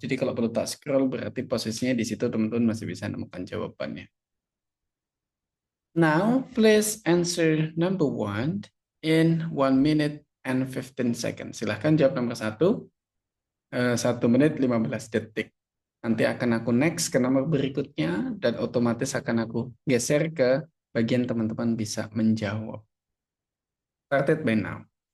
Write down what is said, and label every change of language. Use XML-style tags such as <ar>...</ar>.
<id>Jadi kalau perlu tak scroll berarti posisinya di situ teman-teman masih bisa nemukan jawabannya.</id> <en>Now, please answer number 1 in 1 minute and 15 seconds.</en> <id>Silahkan jawab nomor 1, 1 menit 15 detik. Nanti akan aku next ke nomor berikutnya dan otomatis akan aku geser ke bagian teman-teman bisa menjawab.</id> <en>Started by now.</en>